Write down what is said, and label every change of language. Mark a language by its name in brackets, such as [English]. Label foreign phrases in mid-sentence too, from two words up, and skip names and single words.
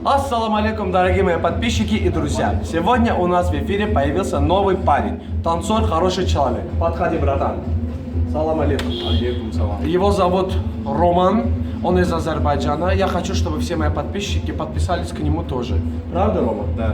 [Arabic] السلام عليكم, [Russian] дорогие мои подписчики и друзья. Сегодня у нас в эфире появился новый парень. Танцор, хороший человек. Подходи, братан. [Arabic] سلام عليكم. عليكم سلام. [Russian] Его зовут Роман. Он из Азербайджана. Я хочу, чтобы все мои подписчики подписались к нему тоже. Правда, Рома? Да.